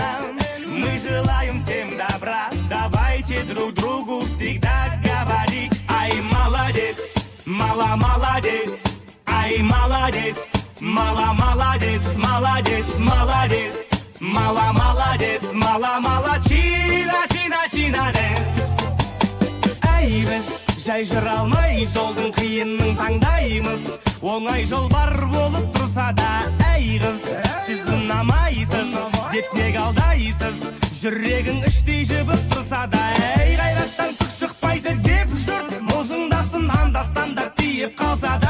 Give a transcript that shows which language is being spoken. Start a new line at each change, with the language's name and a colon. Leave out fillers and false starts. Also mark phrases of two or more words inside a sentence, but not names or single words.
Russian: Мы желаем всем добра, давайте друг другу всегда говорить: ай, молодец, мало молодец, ай, молодец, мало молодец, молодец, молодец, мало молодец, мало молодчина,
Kazakh: чина, ай, біз жай жүре алмай жолдың қиынын таңдаймыз. Оңай жол бар болып тұрса да, әй қыз, сіз ұнамайсыз деп неге алдайсыз? Жүрегің іштей жібіп тұрса да, әй қайраттан түк шықпайды деп жұрт мылжыңдасын, анда-санда тиіп қалса да.